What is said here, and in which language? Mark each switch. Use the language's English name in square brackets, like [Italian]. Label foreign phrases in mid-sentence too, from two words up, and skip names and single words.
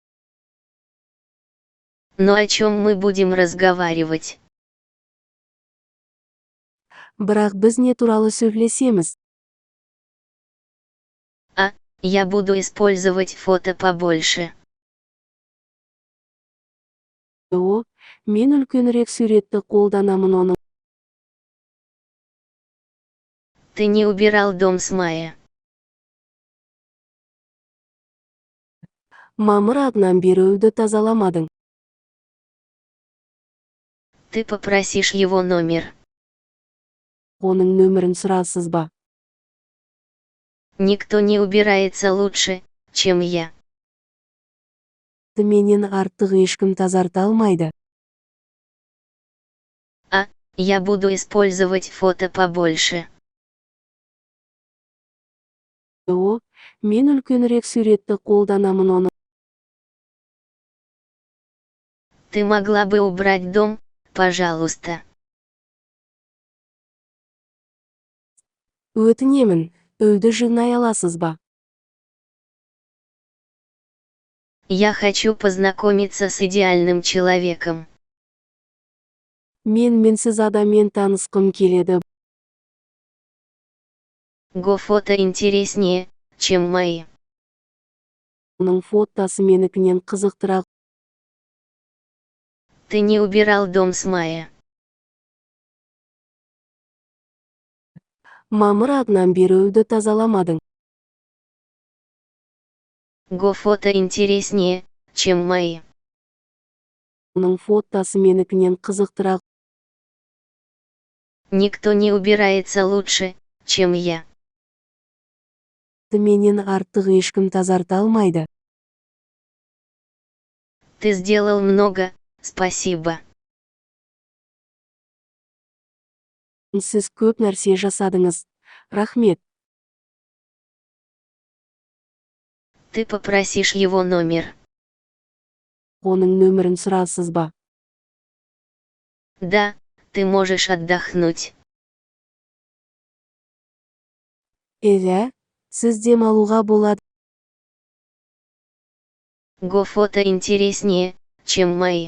[Russian] Но о чем мы будем разговаривать? [Kazakh] Бірақ біз не туралы сөйлесеміз? [Russian] Я буду использовать фото побольше. [Kazakh] Мен үлкенірек суретті қолданамын оны. [Russian] Ты не убирал дом с мая. [Kazakh] Мамыр айынан бері үйді тазаламадың. [Russian] Ты попросишь его номер. [Kazakh] Оның нөмірін сұрасыз ба? [Russian] Никто не убирается лучше, чем я. [Kazakh] Менен артық ешкім тазарта алмайды. [Russian] Я буду использовать фото побольше. [Kazakh] Мен үлкенірек суретті қолданамын оны. [Russian] Ты могла бы убрать дом, пожалуйста. [Kazakh] Өтінемін, үйді жинай аласыз ба? [Russian] Я хочу познакомиться с идеальным человеком. [Kazakh] Мен менсіз адаммен танысқым келеді. [Russian] Го фото интереснее, чем мои. [Kazakh] Оның фотосы менікінен қызықтырақ. [Russian] Ты не убирал дом с мая. [Kazakh] Мамыр айынан бері үйді тазаламадың. [Russian] Го фото интереснее, чем мои. [Kazakh] Оның фотосы менікінен қызықтырақ. [Russian] Никто не убирается лучше, чем я. [Kazakh] Менен артық ешкім тазарта алмайды. [Russian] Ты сделал много, спасибо. [Kazakh] Сіз көп нәрсе жасадыңыз. Рахмет. [Russian] Ты попросишь его номер. [Kazakh] Оның нөмірін сұрарсыз ба? [Russian] Да, ты можешь отдохнуть. [Kazakh] Иә, сіз демалуға болады. [Russian] Го фото интереснее, чем мои.